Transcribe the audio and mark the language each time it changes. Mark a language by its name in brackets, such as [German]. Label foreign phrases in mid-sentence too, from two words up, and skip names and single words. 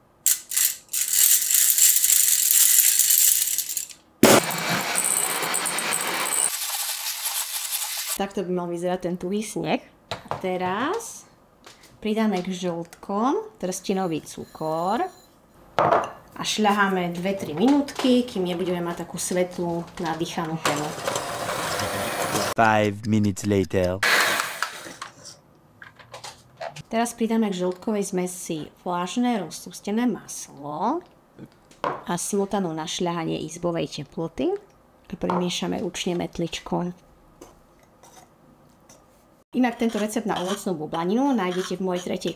[Slovak] Takto by mal vyzerať ten tuhý sneh. A teraz pridáme k žltkom trstinový cukor a šľaháme 2-3 minútky, kým nebudeme mať takú svetlú, nadýchanú penu. [English] 5 minutes later. [Slovak] Teraz pridáme k žltkovej zmesi vlažné rozpustené maslo a smotanu na šľahanie izbovej teploty a premiešame ručne metličkou. Inak tento recept na ovocnú bublaninu nájdete v mojej 3.